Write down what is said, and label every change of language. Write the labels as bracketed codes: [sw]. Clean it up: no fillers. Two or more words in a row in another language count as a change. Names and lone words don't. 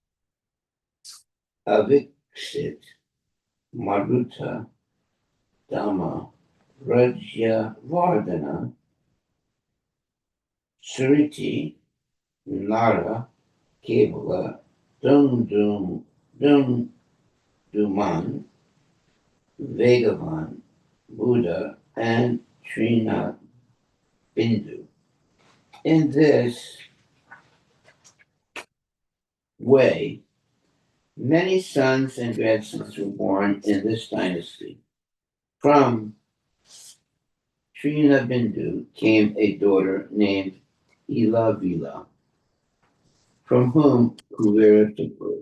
[en] Aviksit, Maruta, Dhamma, Rajyavardhana, Suriti, Nara, Kevala, Dumduman, Vegavan, Buddha, and Trina Bindu. In this way, many sons and grandsons were born in this dynasty. From Trina Bindu came a daughter named Ilavila, from whom Kuvera took birth.